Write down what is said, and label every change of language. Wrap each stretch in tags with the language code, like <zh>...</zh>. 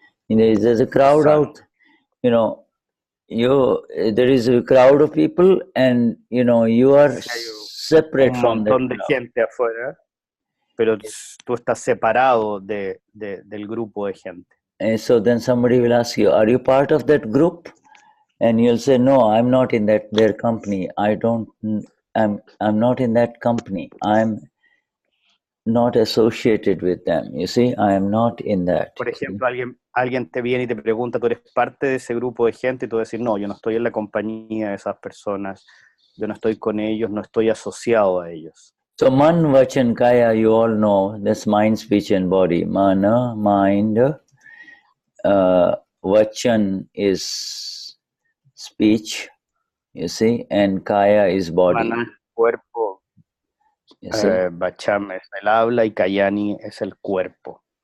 <en>There's a crowd out, you know, there is a crowd of people and, you know, you are separate from that crowd.</en> <es>Un montón de gente afuera, pero tú estás separado del grupo de gente.</es> <en>And so then somebody will ask you, are you part of that group? And you'll say, no, I'm not in their company. I'm not in that company. I'm not associated with them. You see, I am not in that.</en> <es>Por ejemplo, alguien te viene y te pregunta, ¿tú eres parte de ese grupo de gente? Y tú vas a decir, no, yo no estoy en la compañía de esas personas. Yo no estoy con ellos, no estoy asociado a ellos.</es> <en>So man, vachan, kaya, you all know, that's mind, speech, and body. Mana, mind. Vachan is speech, you see, and kaya is body.</en> <es>Mana, cuerpo. Vacchan es el habla y kayaani es el cuerpo.</es>